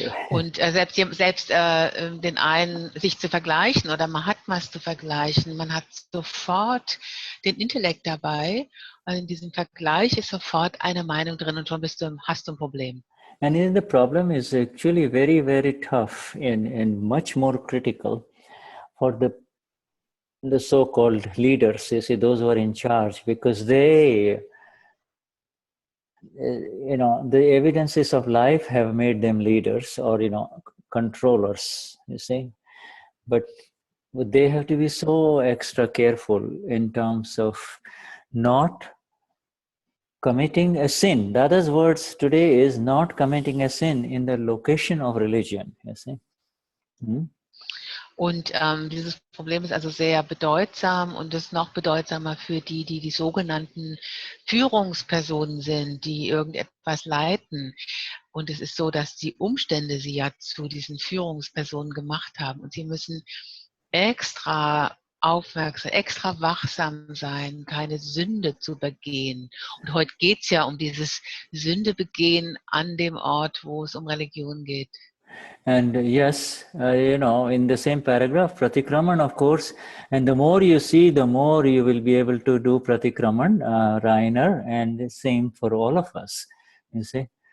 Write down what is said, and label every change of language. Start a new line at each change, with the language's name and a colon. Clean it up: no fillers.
German: Und selbst den einen sich zu vergleichen oder Mahatmas zu vergleichen, man hat sofort den Intellekt dabei. Und in diesem Vergleich ist sofort eine Meinung drin und schon hast du ein Problem.
English: And the problem is actually very, very tough and much more critical for the so-called leaders, you see, those who are in charge, because they, the evidences of life have made them leaders or, controllers, you see. But they have to be so extra careful in terms of not committing a sin. Dada's words today is not committing a sin in the location of religion, you see.
German: Und dieses Problem ist also sehr bedeutsam und ist noch bedeutsamer für die sogenannten Führungspersonen sind, die irgendetwas leiten. Und es ist so, dass die Umstände sie ja zu diesen Führungspersonen gemacht haben. Und sie müssen extra aufmerksam, extra wachsam sein, keine Sünde zu begehen. Und heute geht es ja um dieses Sündebegehen an dem Ort, wo es um Religion geht.
English: And yes, in the same paragraph, Pratikraman, of course, and the more you see, the more you will be able to do Pratikraman, Rainer, and the same for all of us, you see.